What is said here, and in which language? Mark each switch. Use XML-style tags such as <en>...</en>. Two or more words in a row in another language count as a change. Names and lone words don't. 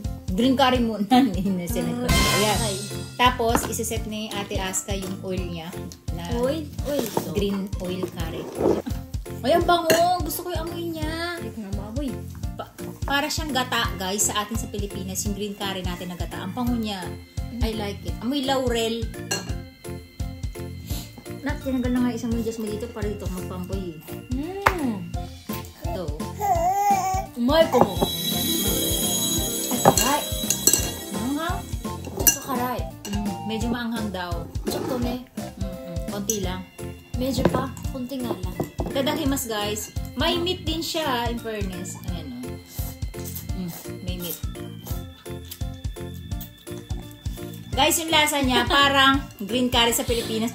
<en>Green curry</en> <tl>muna. Ayan. Tapos, isiset ni Ate Aska yung oil niya. Na Oil?</tl> <en>Green oil curry.</en> <tl>Ay, ang bango! Gusto ko yung amoy niya. Ay, kamaboy. Para siyang gata, guys, sa atin sa Pilipinas. Yung</tl> <en>green curry</en> <tl>natin na gata. Ang bango niya.</tl> <en>I like it.</en> <tl>Amoy laurel. Nak, tinanggal na nga isang medyas mo dito para dito magpampoy. Ito.</tl> <ja>うまいかも。あ、辛い。</ja> <tl>Maanghang?</tl> <ja>ちょっと辛い。</ja> <tl>Medyo maanghang daw.</tl> <ja>ちょっとね、</ja> <tl>Konti lang. medyo pa, konti nga lang.</tl> <ja>Tadakimas guys.</ja> <tl>May meat din siya,</tl> <en>in fairness.</en> <tl>Ayan o. May meat. Guys, yung lasa niya, parang</tl> <en>green curry</en> <tl>sa Pilipinas.</tl>